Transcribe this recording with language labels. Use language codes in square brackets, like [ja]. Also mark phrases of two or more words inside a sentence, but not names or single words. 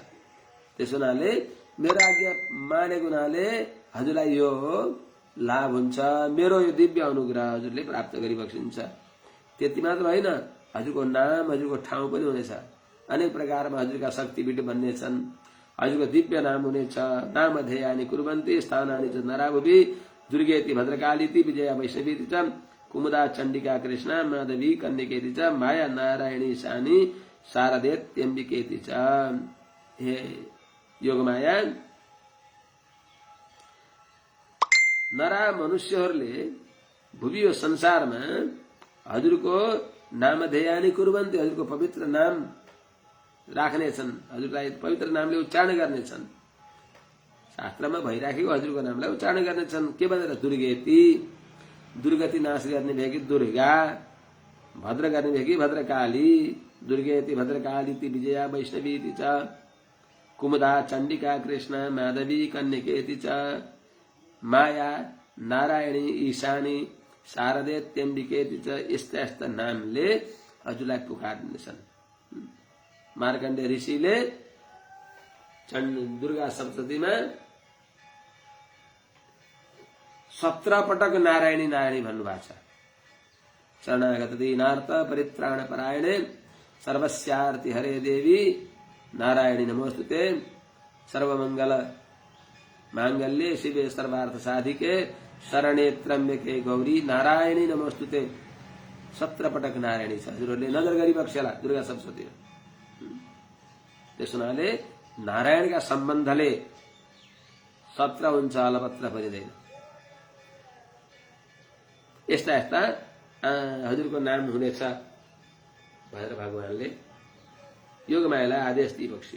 [ne] त्यस हुनाले मेरो आज्ञा मानेको हुनाले हजुरलाई यो लाभ हुन्छ, मेरो यो दिव्य अनुग्रह हजुरले प्राप्त गरिबक्सिन्छ। त्यति मात्र होइन, हजुरको नाम, हजुरको ठाउँ पनि हुनेछ। अनेक प्रकारमा हजुरका शक्तिपीठ बन्नेछन्, हजुरको दिव्य नाम हुनेछ। [sa] नामधेयानि कुर्वन्ति स्थानानि च नराभुवि दुर्गेति भद्रकालीति विजया वैष्णवीति च कुमुदा चण्डिका कृष्णा माधवी कन्यकेति च माया नारायणी शानी शारदेत्यम्बिकेति च। [ne] हे योगमाया, नरा मनुष्यहरूले भुवि यो संसारमा हजुरको [sa] नामधेयानि कुर्वन्ति, [ne] हजुरको पवित्र नाम राख्नेछन्, हजुरलाई पवित्र नामले उच्चारण गर्नेछन्। शास्त्रमा भइराखेको हजुरको नामलाई उच्चारण गर्नेछन्। के भनेर? [sa] दुर्गेति, [ne] दुर्गति नाश गर्ने भएकी दुर्गा, भद्र गर्ने भएकी भद्रकाली, [sa] दुर्गेति भद्रकालीति विजया वैष्णवीति च कुमुदा चण्डिका कृष्णा माधवी कन्यकेति च माया नारायणी ईशानी शारदेत्यम्बिकेति च। [ne] यस्ता यस्ता नामले हजुरलाई पुकार्नेछन्। मार्कण्डे ऋषिले दुर्गा सप्ततीमा 17 पटक नारायणी नारायणी भन्नुभएको छ। [sa] शरणागत दीनार्थ परित्राण परायणे सर्वस्यार्ति हरे देवी नारायणी नमोस्तुते सर्वमंगल मांगल्ये शिवे सर्वार्थ साधिके शरणे त्र्यम्बके गौरी नारायणी नमोस्तुते। [ne] 17 पटक नारायणी छ। हजुरहरूले नजर गरिबक्सेला दुर्गा सप्तती। त्यस हुनाले नारायणका सम्बन्धले सत्र हुन्छ, अलपत्र परिँदैन। यस्ता यस्ता हजुरको नाम हुनेछ भनेर भगवानले योगमायालाई आदेश दिइबक्सियो।